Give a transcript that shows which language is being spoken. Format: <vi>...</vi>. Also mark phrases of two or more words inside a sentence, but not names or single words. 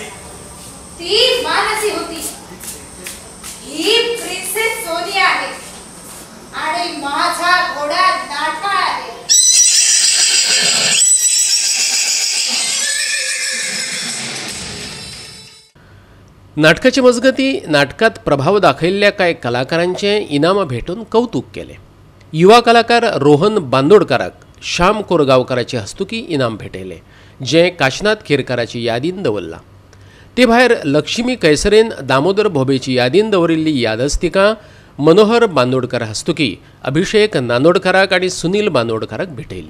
<mr>ती मानसी होती, ही प्रिन्सेस सोनिया आहे आणि माझा घोडा नाटा आहे.</mr> <kok>नाटकाची मजगती नाटकात प्रभाव दाखयल्ल्या कांय कलाकारांचे इनाम भेटून कौतुक केले. युवा कलाकार रोहन बांदोडकाराक श्याम कोरगांवकाराचे हस्तुकी इनाम भेटयले, जे काशनाथ खेरकाराची यादीन दवरला. ते भायर लक्ष्मी कैसरेन दामोदर भोबेची यादीन दवरिल्ली यादस्तिका मनोहर बांदोडकार हस्तुकी अभिषेक नांदोडकाराक आनी सुनील बांदोडकाराक भेटयली.</kok>